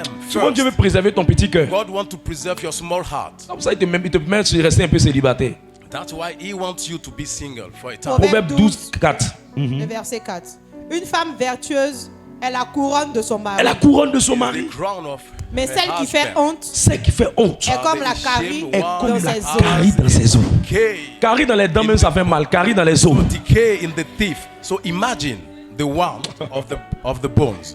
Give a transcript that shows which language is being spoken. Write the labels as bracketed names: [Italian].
[French] Souvent Dieu veut préserver ton petit cœur. Comme ça, il te permet de rester un peu célibataire. [English] That's why he wants you to be single for a time. [French] Proverbe 12, 4. Le verset 4. Une femme vertueuse est la couronne de son mari. Elle la couronne de son mari. Mais celle qui fait honte, est comme la carie dans ses os. Carie dans les dents même ça fait mal. Carie dans les os. [English] Decay in the teeth. So imagine the warmth of the bones.